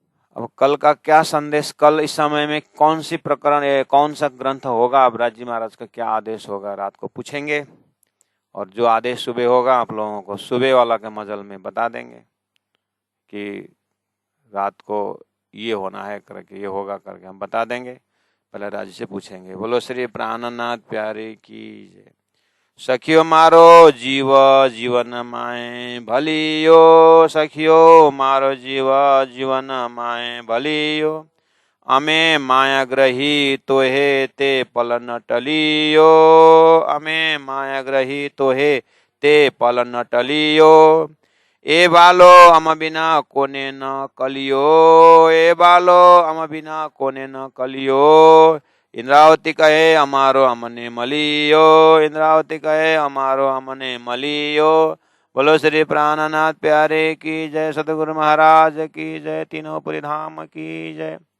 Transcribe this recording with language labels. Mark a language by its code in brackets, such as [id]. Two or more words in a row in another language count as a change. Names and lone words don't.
[hi] अब कल का क्या संदेश, कल इस समय में कौन सी प्रकरण, कौन सा ग्रंथ होगा, अब राज जी महाराज का क्या आदेश होगा, रात को पूछेंगे। और जो आदेश सुबह होगा आप लोगों को सुबह वाला के मजल में बता देंगे कि रात को ये होना है करके, ये होगा करके हम बता देंगे। पहले राज जी से पूछेंगे। बोलो श्री प्राणनाथ प्यारे की जय। [gu] સખિયો મારો જીવ જીવન માએ ભલિયો, સખિયો મારો જીવ જીવન માએ ભલિયો, અમે માયા ગ્રહી તોહે તે પલન ટલિયો, અમે માયા ગ્રહી તોહે તે પલન ટલિયો, એ બાલો અમ બિના કોને ન કલિયો, એ બાલો અમ બિના કોને ન કલિયો, ઇંદ્રાવતી કહે અમારો અમને મલિયો, ઇંદ્રાવતી કહે અમારો અમને મલિયો। [hi] बोलो श्री प्राणनाथ प्यारे की जय, सतगुरु महाराज की जय, तीनों पुरी धाम की जय।